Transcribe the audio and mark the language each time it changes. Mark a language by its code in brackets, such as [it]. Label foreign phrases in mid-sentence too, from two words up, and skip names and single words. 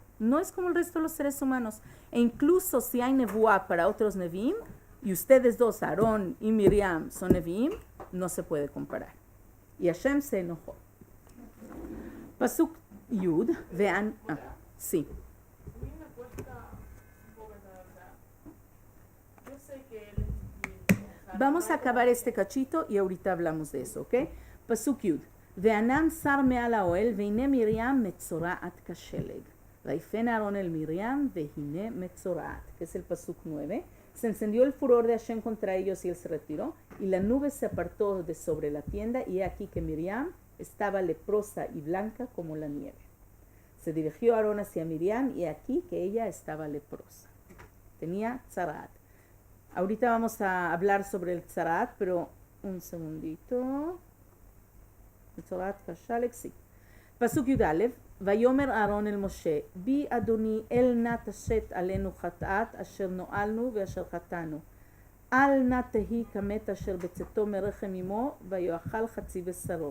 [es] No es como el resto de los seres humanos. E incluso si hay nebuá para otros neviim, y ustedes dos, Aarón y Miriam, son neviim, no se puede comparar. Y Hashem se enojó. [he] פסוק י, [es] vean, sí. A mí me cuesta un poco la verdad. Yo sé que él es bien. Vamos a acabar este cachito y ahorita hablamos de eso, ¿ok? [he] פסוק י. וענן שר מעל האוהל, והנה מרים מצורעת כשלג. ויפן אהרון אל מרים, והנה מצורעת. [es] Que es el pasuk 9. Se encendió el furor de Hashem contra ellos y él se retiró, y la nube se apartó de sobre la tienda, y he aquí que Miriam estaba leprosa y blanca como la nieve. Se dirigió Aarón hacia Miriam, y aquí que ella estaba leprosa. Tenía tzarat. Ahorita vamos a hablar sobre el tzarat, pero un segundito. [he] מצורעת כשלג, sí. פסוק י"א, ויאמר אהרון אל משה, בי אדוני אל נא תשת עלינו חטאת אשר נואלנו ואשר חטאנו. אל נא תהי כמת אשר בצאתו מרחם אמו, ויאכל חצי בשרו.